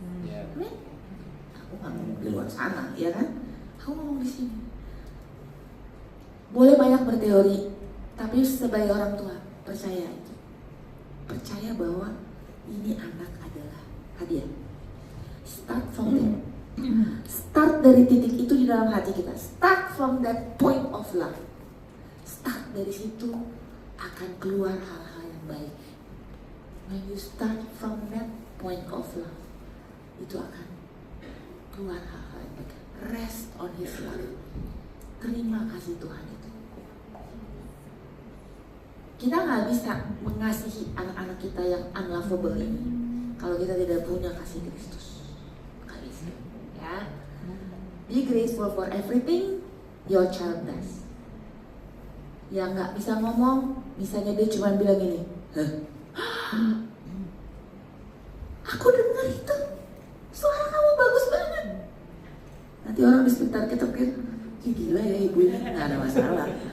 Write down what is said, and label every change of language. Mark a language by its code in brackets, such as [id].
[id] Amin. Aku nggak ngomong di luar sana, ya kan? Aku ngomong di sini. Boleh banyak berteori, tapi sebagai orang tua percaya itu. Percaya bahwa ini anak adalah hadiah. [en] Start from there. [id] Start dari titik itu di dalam hati kita. [en] Start from that point of love. [id] Start dari situ akan keluar hal-hal yang baik. [en] When you start from that point of love, [id] itu akan keluar hal-hal yang baik. [en] Rest on His love. [id] Terima kasih Tuhan itu. Kita nggak bisa mengasihi anak-anak kita yang unlovable ini kalau kita tidak punya kasih Kristus. Nggak bisa, ya. [en] Be grateful for everything your child does. [id] Yang nggak bisa ngomong, misalnya dia cuma bilang gini, hah? Aku dengar itu, suara kamu bagus banget. Nanti orang di sekitar kita pikir, gila ya ibu ini, nggak ada masalah.